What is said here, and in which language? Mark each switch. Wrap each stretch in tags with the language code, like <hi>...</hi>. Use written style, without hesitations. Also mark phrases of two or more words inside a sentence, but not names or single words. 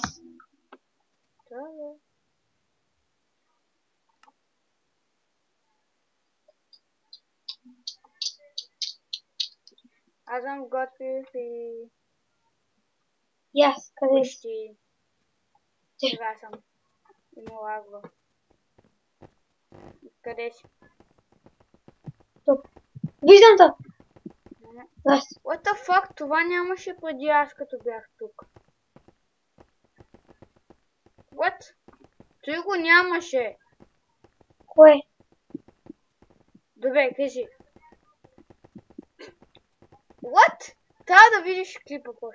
<bg>Да, бе. Аз съм готвив и И аз, къде си? почти. Сега съм. И му лагва. Къде си? Тук. Виждам те. Не. Аз.</bg> <en>What the fuck?</en> <bg>Това нямаше преди аз като бях тук. What? Той го нямаше. Кое? Добре, кажи. What? Трябва да видиш клипа после.</bg>